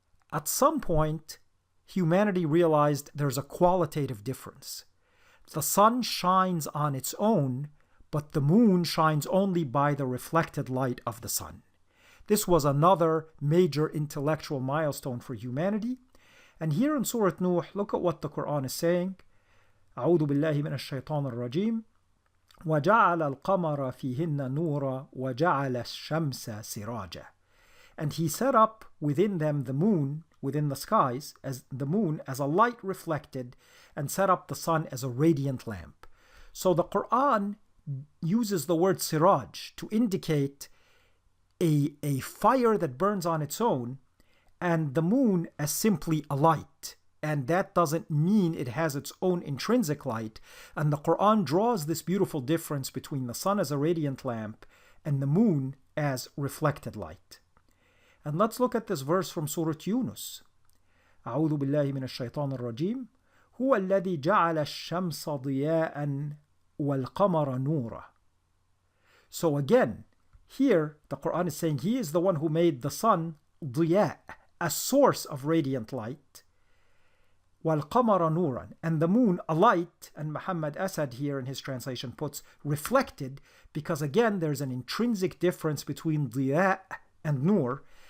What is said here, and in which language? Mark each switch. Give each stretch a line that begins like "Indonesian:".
English: At some point, humanity realized there's a qualitative difference. The sun shines on its own, but the moon shines only by the reflected light of the sun. This was another major intellectual milestone for humanity. And here in Surah Nuh, look at what the Quran is saying.
Arabic: أعوذ بالله من الشيطان الرجيم وجعل القمر فيهن نورا وجعل الشمس سراجا.
English: And he set up within them the moon, within the skies, as the moon as a light reflected, and set up the sun as a radiant lamp. So the Quran uses the word siraj to indicate a fire that burns on its own, and the moon as simply a light. And that doesn't mean it has its own intrinsic light. And the Quran draws this beautiful difference between the sun as a radiant lamp and the moon as reflected light. And let's look at this verse from Surah Yunus.
Arabic: أعوذ بالله من الشيطان الرجيم هو الذي جعل الشمس ضياء والقمر نورا.
English: So again, here the Quran is saying He is the one who made the sun ضياء, a source of radiant light,
Arabic: وَالْقَمَرَ نُورًا,
English: and the moon a light, and Muhammad Asad here in his translation puts reflected, because again there's an intrinsic difference between ضياء and nur.